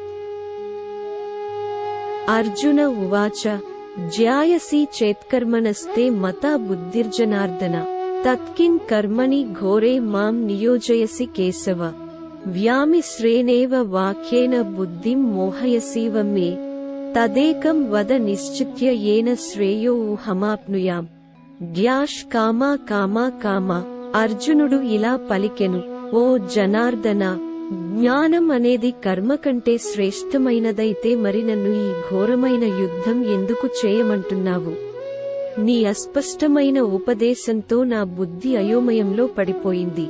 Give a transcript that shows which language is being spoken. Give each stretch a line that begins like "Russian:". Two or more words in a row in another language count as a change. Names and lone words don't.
Sanskrit: अर्जुन उवाच ज्यायसि चेत्कर्मणस्ते मता बुद्धिर्जनार्दन तत्किं कर्मणि घोरे मां नियोजयसि केशव। व्यामिश्रेणेव वाक्येन बुद्धिं मोहयसीव मे तदेकं वद निश्चित्य येन श्रेयोऽहमाप्नुयाम्।
English: dash comma comma comma.
Telugu: అర్జునుడు ఇలా పలికెను, ఓ జనార్దన, జ్ఞానం అనేది కర్మ కంటే శ్రేష్టమైనదైతే మరి నన్ను ఈ ఘోరమైన యుద్ధం ఎందుకు చేయమంటున్నావు? నీ అస్పష్టమైన ఉపదేశంతో నా బుద్ధి అయోమయంలో పడిపోయింది.